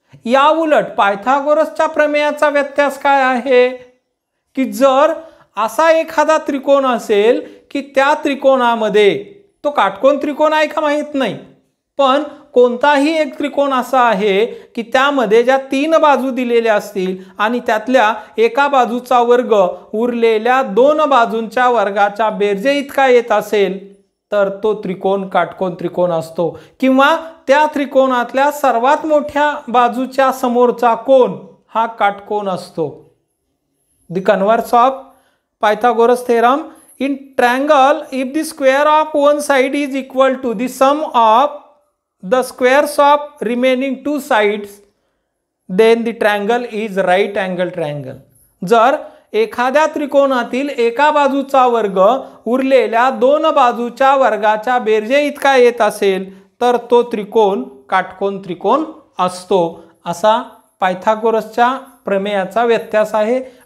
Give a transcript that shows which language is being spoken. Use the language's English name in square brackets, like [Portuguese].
[Marathi] या उलट पायथागोरसच्या प्रमेयाचा व्यत्यास काय आहे की जर असा एखादा त्रिकोण असेल की त्या त्रिकोणामध्ये, तो काटकोन त्रिकोण आहे का माहित नाही, पण कोणताही एक त्रिकोण असा आहे की त्यामध्ये ज्या तीन बाजू दिलेल्या असतील आणि त्यातल्या एका बाजूचा वर्ग उरलेल्या दोन बाजूंच्या वर्गाच्या बेरजे इतका येत असेल तर तो त्रिकोण काटकोन त्रिकोण असतो. किंवा त्या त्रिकोणातल्या सर्वात मोठ्या बाजूच्या समोरचा कोन हा काटकोन असतो. [English] The converse of Pythagoras theorem in triangle, if the square of one side is equal to the sum of the squares of remaining two sides, then the triangle is right angle triangle. [Marathi] जर एखाद्या त्रिकोणातील एका बाजूचा वर्ग उरलेल्या दोन बाजूच्या वर्गाच्या बेरजे इतका येत असेल तर तो त्रिकोण काटकोन त्रिकोण असतो. असा पायथागोरसच्या प्रमेयाचा व्यत्यास आहे.